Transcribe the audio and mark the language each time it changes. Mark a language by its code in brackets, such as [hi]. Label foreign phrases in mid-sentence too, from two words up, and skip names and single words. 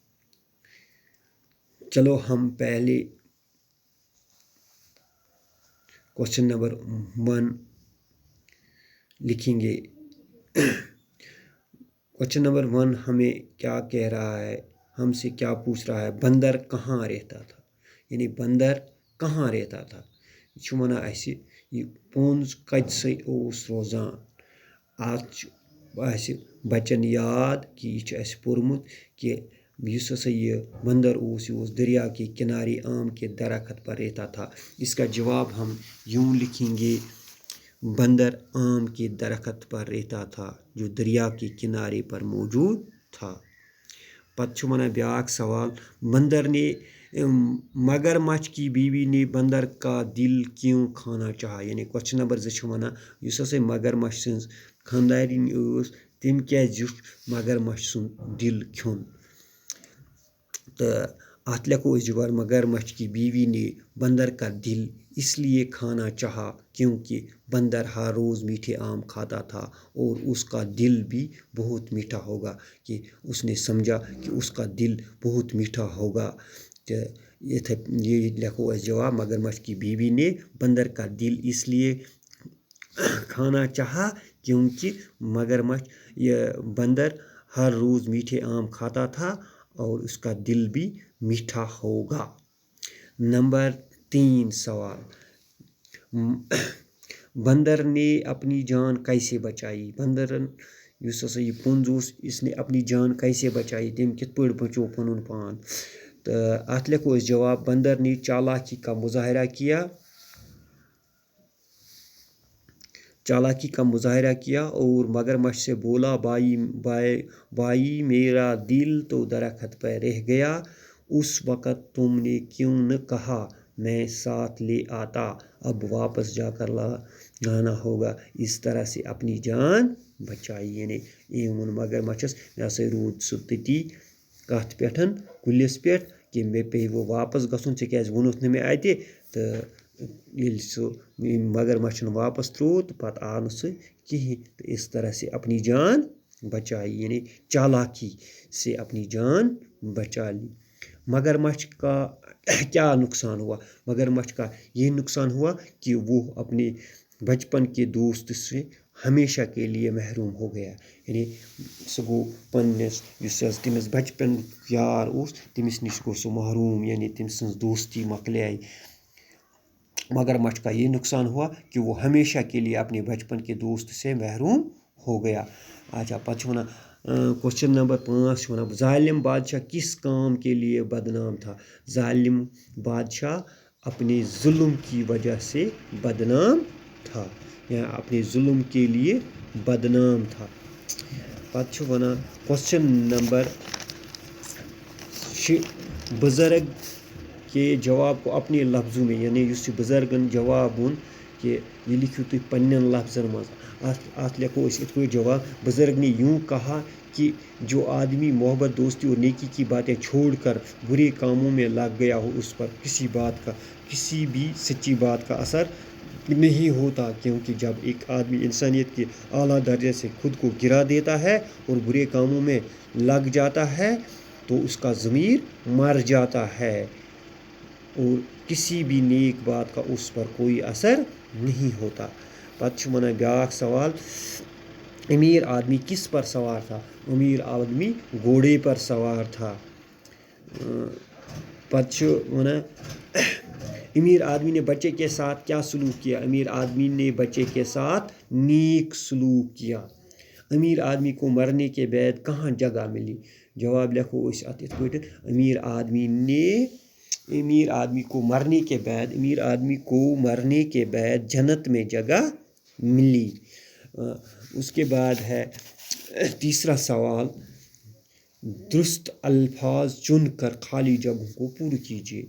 [ur] چلو ہم پہلے کوشچن نمبر 1 لکھیں گے۔ کوشچن نمبر 1 ہمیں کیا کہہ رہا ہے، ہم سے کیا پوچھ رہا ہے؟ بندر کہاں رہتا تھا؟ یعنی بندر کہاں رہتا تھا؟ [ks] یہ چھُ وَنان اَسہِ یہِ پوٚنٛز کَتہِ اوس روزان۔ اَتھ چھُ اَسہِ بَچَن یاد کہ یہِ چھُ اَسہِ پوٚرمُت کہ یُس ہسا یہ بندر اوس، یہ اوس [ur] دریا کے کنارے آم کے درخت پر رہتا تھا۔ اس کا جواب ہم یوں لکھیں گے: بندر آم کے درخت پر رہتا تھا جو دریا کے کنارے پر موجود تھا۔ [ks] پتہ چھُ وَنان بیاکھ سوال: [ur] بندر نے مگر مچھ کی بیوی نے بندر کا دل کیوں کھانا چاہا؟ [ks] یعنی کوشچن نمبر 2 چھُ وَنان یُس ہسا مگر مچھ سٕنٛز خانٛدارِنۍ ٲس تٔمۍ کیٛازِ زیوٗٹھ مگر مچھ سُنٛد دل کھیوٚن؟ تہٕ اَتھ لیکھو أسۍ جواب: [ur] مگر مچھ کی بیوی نے بندر کا دل اس لیے کھانا چاہا کیونکہ بندر ہر روز میٹھے آم کھاتا تھا اور اس کا دل بھی بہت میٹھا ہوگا، کہ اس نے سمجھا کہ اس کا دل بہت میٹھا ہوگا۔ تو یہ لکھو اس جواب: مگر مچھ کی بیوی نے بندر کا دل اس لیے کھانا چاہا کیونکہ مگر مچھ بندر ہر روز میٹھے آم کھاتا تھا اور اس کا دل بھی میٹھا ہوگا۔ نمبر 3 سوال: بندر نے اپنی جان کیسے بچائی؟ [ks] بندرن یُس ہسا یہ پوٚنٛز اوس، [ur] اس نے اپنی جان کیسے بچائی؟ [ks] تٔمۍ کِتھ پٲٹھۍ بچو پنُن پان؟ تہٕ اَتھ لیکھو أسۍ جواب: [ur] بندر نے چالاکی کا مظاہرہ کیا اور مگر مچھ سے بولا، بھائی میرا دل تو درخت پر رہ گیا، اس وقت تم نے کیوں نہ کہا میں ساتھ لے آتا، اب واپس جا کر لانا ہوگا۔ اس طرح سے اپنی جان بچائی۔ [ks] یعنی ووٚن مگر مچھس مےٚ ہسا روٗد سُہ تٔتی کَتھ پٮ۪ٹھ، کُلِس پٮ۪ٹھ، کہ مےٚ پیٚیہِ واپس گژھُن، ژےٚ کیٛازِ ووٚنُتھ نہٕ مےٚ اَتہِ؟ تہٕ ییٚلہِ سُہ مگر مچھن واپس ترٛوو تہٕ پتہٕ آو نہٕ سُہ کِہیٖنۍ، تہٕ [ur] اس طرح سے اپنی جان بچائی، یعنی چالاکی سے اپنی جان بچا لی۔ مگر مچھ کا کیا نقصان ہوا؟ مگر مچھ کا یہ نقصان ہوا کہ وہ اپنے بچپن کے دوست سے ہمیشہ کے لیے محروم ہو گیا۔ [ks] یعنی سُہ گوٚو پنٛنِس یُس حظ تٔمِس بچپن یار اوس تٔمِس نِش گوٚو سُہ محروم، یعنی تٔمۍ سٕنٛز دوستی مۄکلیے۔ [ur] مگر مچھ کا یہ نقصان ہوا کہ وہ ہمیشہ کے لیے اپنے بچپن کے دوست سے محروم ہو گیا۔ [ks] اچھا، پتہ چھُ وَنان کوشچن نمبر 5 چھُ وَنان [ur] ظالم بادشاہ کس کام کے لیے بدنام تھا؟ ظالم بادشاہ اپنے ظلم کی وجہ سے بدنام تھا، یا اپنے ظلم کے لیے بدنام تھا۔ [ks] پتہ چھُ وَنان کوشچن نمبر 6 [ur] بزرگ کے جواب کو اپنے لفظوں میں، [ks] یعنی یُس یہِ بزرگن جواب ووٚن کہ یہ لکھیو تُہۍ پنٛنٮ۪ن لفظن منٛز۔ اَتھ لیکھو أسۍ یِتھ پٲٹھۍ جواب: [ur] بزرگ نے یوں کہا کہ جو آدمی محبت، دوستی اور نیکی کی باتیں چھوڑ کر برے کاموں میں لگ گیا ہو، اس پر کسی بھی سچی بات کا اثر نہیں ہوتا، کیونکہ جب ایک آدمی انسانیت کے اعلیٰ درجے سے خود کو گرا دیتا ہے اور برے کاموں میں لگ جاتا ہے تو اس کا ضمیر مر جاتا ہے اور کسی بھی نیک بات کا اس پر کوئی اثر نہیں ہوتا. [ks] پتہ چھُ وَنان بیٛاکھ سوال [ur] امیر آدمی کس پر سوار تھا؟ امیر آدمی گھوڑے پر سوار تھا. [ks] پتہ چھُ وَنان [ur] امیر آدمی نے بچے کے ساتھ کیا سلوک کیا؟ امیر آدمی نے بچے کے ساتھ نیک سلوک کیا. امیر آدمی کو مرنے کے بعد کہاں جگہ ملی؟ [ks] جواب لکھو أسۍ اَتھ یِتھ پٲٹھۍ [ur] امیر آدمی کو مرنے کے بعد جنت میں جگہ ملی. اس کے بعد ہے تیسرا سوال درست الفاظ چن کر خالی جگہوں کو پورٕ کیجیے.